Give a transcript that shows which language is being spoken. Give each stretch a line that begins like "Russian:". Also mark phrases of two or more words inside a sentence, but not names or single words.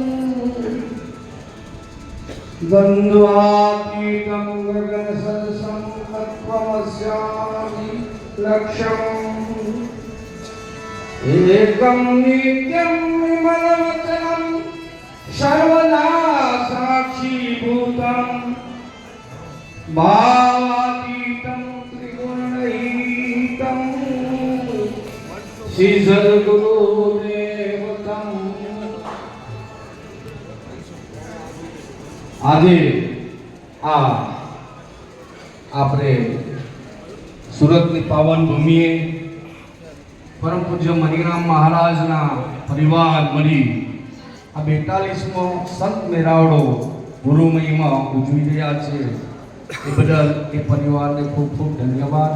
Sanskrit: द्वन्द्वातीतं गगनसदृशं तत्त्वमस्यामि लक्ष्यम् एकं नित्यं विमलवचनं सर्वदा साक्षीभूतं भावातीतं त्रिगुणरहितं श्री सद्गुरुदेवतं।
Gujarati: આજે આપણે સુરતની પાવન ભૂમિએ પરમ પૂજ્ય મણિરામ મહારાજના પરિવાર મળી આ 42મો સંત મેળાવડો ગુરુ મહિમા ઉજવી રહ્યા છે એ બદલ એ પરિવારને ખૂબ ખૂબ ધન્યવાદ।